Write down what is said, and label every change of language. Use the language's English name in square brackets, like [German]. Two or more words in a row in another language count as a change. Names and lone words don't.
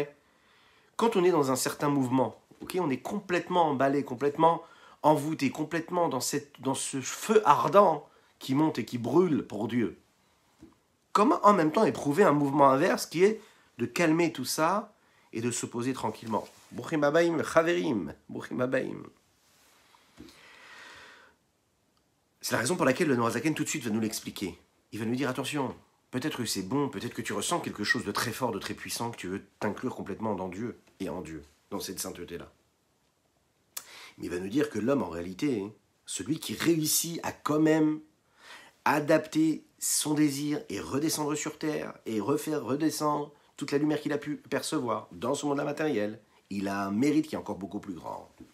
[French] Quand on est dans un certain mouvement, okay, on est complètement emballé, complètement envoûté, complètement dans ce feu ardent qui monte et qui brûle pour Dieu. Comment en même temps éprouver un mouvement inverse qui est de calmer tout ça et de se poser tranquillement ? [Hebrew] ברוכים הבאים, חברים, ברוכים הבאים. [French] C'est la raison pour laquelle le Norazaken tout de suite va nous l'expliquer. Il va nous dire attention, peut-être que c'est bon, peut-être que tu ressens quelque chose de très fort, de très puissant, que tu veux t'inclure complètement dans Dieu et en Dieu. dans cette sainteté-là. Mais il va nous dire que l'homme, en réalité, celui qui réussit à quand même adapter son désir et redescendre sur terre et refaire redescendre toute la lumière qu'il a pu percevoir dans ce monde matériel, il a un mérite qui est encore beaucoup plus grand.